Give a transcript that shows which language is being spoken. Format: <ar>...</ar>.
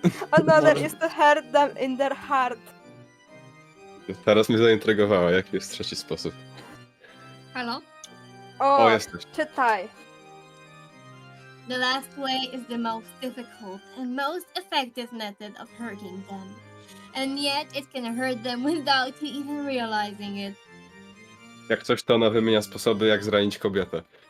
<en>Another is to hurt them in their heart.</en> <pl>Teraz mnie zaintrygowała, jaki jest trzeci sposób.</pl> <en>Hello?</en> <pl>O, jesteś. Czytaj.</pl> <en>The last way is the most difficult and most effective method of hurting them. And yet it can hurt them without you even realizing it.</en> <pl>Jak coś, to ona wymienia sposoby, jak zranić kobietę.</pl>